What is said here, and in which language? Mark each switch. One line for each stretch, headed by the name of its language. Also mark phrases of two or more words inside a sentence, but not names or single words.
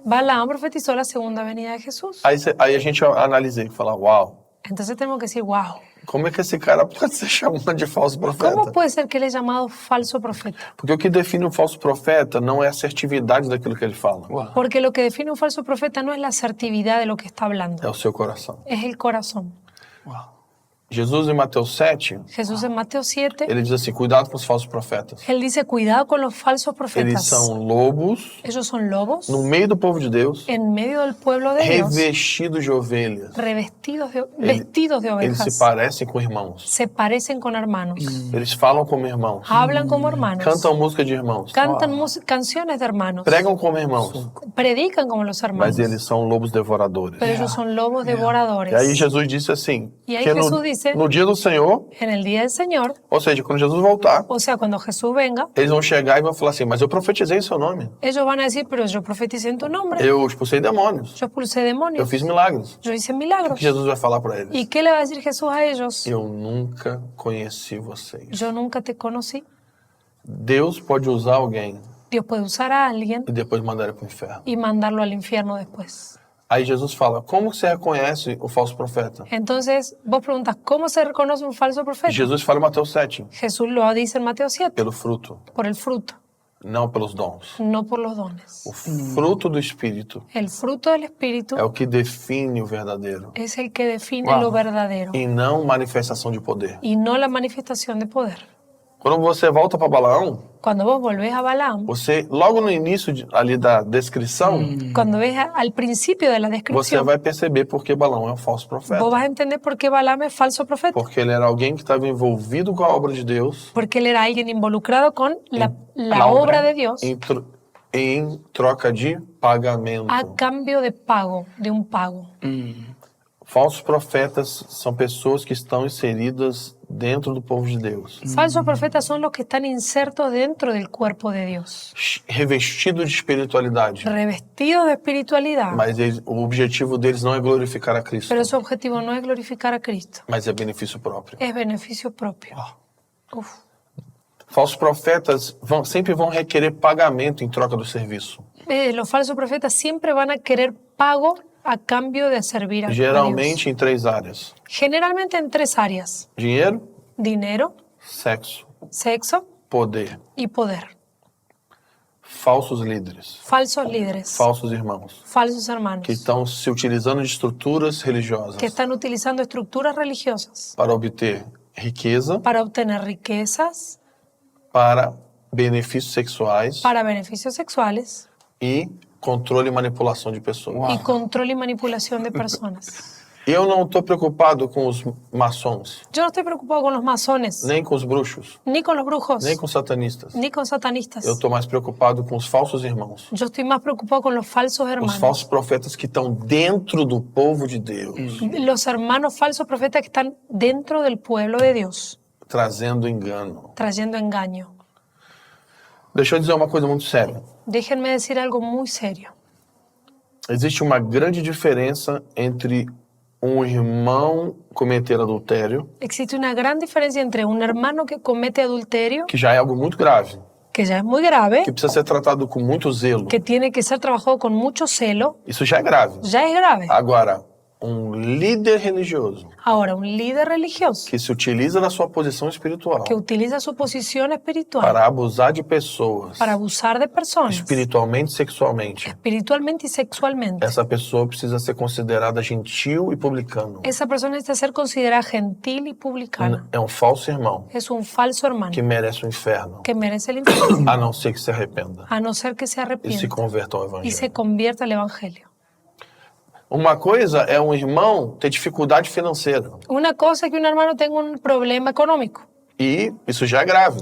Spanish: Balaam profetizó la segunda venida de Jesús.
Portuguese: Aí a gente analisa e fala: Uau,
Spanish: Entonces tenemos que decir, wow,
Portuguese: como é que esse cara pode ser chamado de falso
Spanish: ¿cómo
Portuguese: profeta?
Spanish: puede ser que él es llamado falso profeta?
Portuguese: Porque o que define um falso profeta não é a assertividade daquilo que ele fala,
Spanish: Wow. Porque lo que define un falso profeta no es la asertividad de lo que está hablando,
Portuguese: é o seu coração.
Spanish: es el corazón. Wow.
Portuguese: Jesus, em Mateus 7,
Spanish: Jesús en Mateo 7,
Portuguese: ele diz assim: Cuidado com os falsos profetas.
Spanish: él dice, cuidado con los falsos
Portuguese: Eles
Spanish: profetas.
Portuguese: são lobos
Spanish: Ellos son lobos
Portuguese: no meio do povo de Deus,
Spanish: en medio del pueblo de Dios,
Portuguese: revestidos de ovelhas.
Spanish: vestidos de
Portuguese: Eles se
Spanish: ovejas.
Portuguese: parecem com irmãos.
Spanish: Se parecen con hermanos,
Portuguese: Eles falam como irmãos.
Spanish: hablan como hermanos,
Portuguese: Cantam música de irmãos.
Spanish: cantan canciones de hermanos,
Portuguese: Pregam como irmãos.
Spanish: predican como los hermanos,
Portuguese: Mas eles são lobos devoradores.
Spanish: pero ellos son lobos devoradores.
Portuguese: E aí Jesus disse assim: E aí que Jesus disse- no dia do Senhor,
Spanish: En el día del Señor,
Portuguese: ou seja, quando Jesus voltar,
Spanish: o sea, cuando Jesús venga,
Portuguese: eles vão chegar e vão falar assim: Mas eu profetizei em seu nome.
Spanish: ellos van a decir, pero yo profeticé en tu nombre,
Portuguese: Eu expulsei demônios.
Spanish: yo expulsé
Portuguese: Eu
Spanish: demonios,
Portuguese: fiz milagres.
Spanish: yo hice
Portuguese: O
Spanish: milagros.
Portuguese: que Jesus vai falar para eles?
Spanish: ¿Y qué le va a decir Jesús a ellos?
Portuguese: Eu nunca conheci vocês.
Spanish: Yo nunca te conocí.
Portuguese: Deus pode usar alguém
Spanish: Dios puede usar a alguien
Portuguese: e depois mandar ele para o inferno.
Spanish: y mandarlo al infierno después.
Portuguese: Aí Jesus fala: Como você reconhece o falso profeta?
Spanish: Entonces, vos preguntas, ¿cómo se reconoce un falso profeta?
Portuguese: Jesus fala em Mateus 7,
Spanish: Jesús lo dice en Mateo 7,
Portuguese: pelo fruto,
Spanish: por el fruto,
Portuguese: não pelos dons.
Spanish: no por los dones.
Portuguese: O fruto do Espírito
Spanish: El fruto del Espíritu
Portuguese: é o que define o verdadeiro
Spanish: es el que define Wow. lo verdadero
Portuguese: e não manifestação de poder.
Spanish: y no la manifestación de poder.
Portuguese: Quando você volta para Balaão,
Spanish: Cuando vos volvés a Balaam,
Portuguese: você, logo no início ali da descrição,
Spanish: cuando ves al principio de la
Portuguese: você
Spanish: descripción,
Portuguese: vai perceber porque Balaão é um falso profeta.
Spanish: vos vas a entender por qué Balaam es falso profeta.
Portuguese: Porque ele era alguém que estava envolvido com a obra de Deus
Spanish: Porque él era alguien involucrado con la la obra obra. de Dios
Portuguese: em troca de pagamento.
Spanish: a cambio de pago, de un pago.
Portuguese: Falsos profetas são pessoas que estão inseridas dentro do povo de Deus,
Spanish: Falsos profetas son los que están insertos dentro del cuerpo de Dios,
Portuguese: revestidos de espiritualidade.
Spanish: revestidos de espiritualidad,
Portuguese: Mas o objetivo deles não é glorificar a Cristo,
Spanish: pero su objetivo no es glorificar a Cristo,
Portuguese: mas é benefício próprio.
Spanish: es beneficio propio. Uf.
Portuguese: Falsos profetas sempre vão requerer pagamento em troca do serviço.
Spanish: Los falsos profetas siempre van a querer pago a cambio de servir a Dios.
Portuguese: Geralmente em 3 áreas:
Spanish: Generalmente en 3 áreas:
Portuguese: dinheiro,
Spanish: dinero,
Portuguese: sexo,
Spanish: sexo
Portuguese: poder.
Spanish: y poder.
Portuguese: Falsos líderes,
Spanish: Falsos líderes,
Portuguese: falsos irmãos,
Spanish: falsos hermanos,
Portuguese: que estão se utilizando de estruturas religiosas
Spanish: que están utilizando estructuras religiosas
Portuguese: para obter riqueza,
Spanish: para obtener riquezas,
Portuguese: para benefícios sexuais
Spanish: para beneficios sexuales
Portuguese: e controle e manipulação de pessoas.
Spanish: y control y manipulación de personas.
Portuguese: Eu não estou preocupado com os maçons,
Spanish: Yo no estoy preocupado con los masones,
Portuguese: nem com os bruxos,
Spanish: ni con los brujos,
Portuguese: nem com os satanistas.
Spanish: ni con satanistas.
Portuguese: Eu estou mais preocupado com os falsos irmãos.
Spanish: Yo estoy más preocupado con los falsos
Portuguese: Os
Spanish: hermanos.
Portuguese: falsos profetas que estão dentro do povo de Deus,
Spanish: Los hermanos falsos profetas que están dentro del pueblo de Dios,
Portuguese: trazendo engano.
Spanish: trayendo engaño.
Portuguese: Deixa eu dizer uma coisa muito séria.
Spanish: Déjenme decir algo muy serio.
Portuguese: Existe uma grande diferença entre um irmão cometer adultério,
Spanish: Existe una gran diferencia entre un hermano que comete adulterio,
Portuguese: que já é algo muito grave,
Spanish: que ya es muy grave,
Portuguese: que precisa ser tratado com muito zelo.
Spanish: que tiene que ser trabajado con mucho celo,
Portuguese: Isso já é grave.
Spanish: ya es grave.
Portuguese: Agora, um líder religioso
Spanish: Ahora, un líder religioso
Portuguese: que se utiliza da sua posição espiritual
Spanish: que utiliza su posición espiritual
Portuguese: para abusar de pessoas,
Spanish: para abusar de personas,
Portuguese: espiritualmente e sexualmente,
Spanish: espiritualmente y sexualmente,
Portuguese: essa pessoa precisa ser considerada gentil e publicano.
Spanish: esa persona necesita ser considerada gentil y publicana.
Portuguese: É um falso irmão
Spanish: Es un falso hermano
Portuguese: que merece o inferno,
Spanish: que merece el infierno,
Portuguese: a não ser que se arrependa
Spanish: a no ser que se
Portuguese: e se
Spanish: arrepienta
Portuguese: converta ao
Spanish: y se
Portuguese: evangelho.
Spanish: convierta al evangelio.
Portuguese: Uma coisa é um irmão ter dificuldade financeira,
Spanish: Una cosa es que un hermano tenga un problema económico.
Portuguese: e isso já é grave.